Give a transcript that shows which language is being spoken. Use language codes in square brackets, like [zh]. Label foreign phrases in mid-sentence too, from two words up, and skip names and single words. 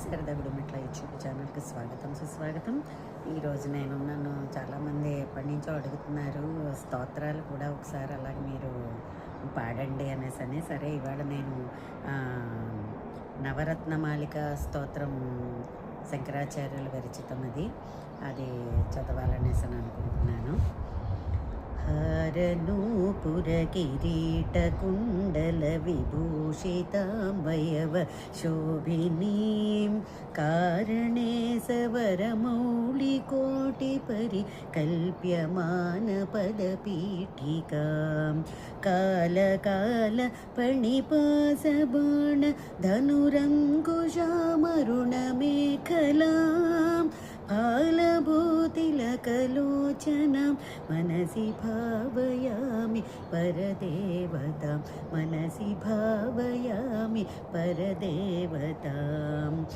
[te] శారదా గుడిమెట్ల యూట్యూబ్ ఛానల్కి స్వాగతం సుస్వాగతం. ఈరోజు నన్ను చాలామంది ఎప్పటి నుంచో అడుగుతున్నారు, స్తోత్రాలు కూడా ఒకసారి అలాగే మీరు పాడండి అనేసి. సరే, ఇవాళ నేను నవరత్నమాలిక స్తోత్రం శంకరాచార్యుల విరచితం, అది చదవాలనేసి అనుకుంటున్నాను. [sa] हारनूपुरकिरीटकुण्डलविभूषिताम्बयव शोभिनीं कारणे सवरमौलिकोटिपरिकल्प्यमानपदपीठिकां कालकालपणिपासबाण धनुरङ्कुशामरुणमेखलां फालभूतिलकलोचनां मनसि भावयामि परदेवतां, मनसि भावयामि परदेवतां।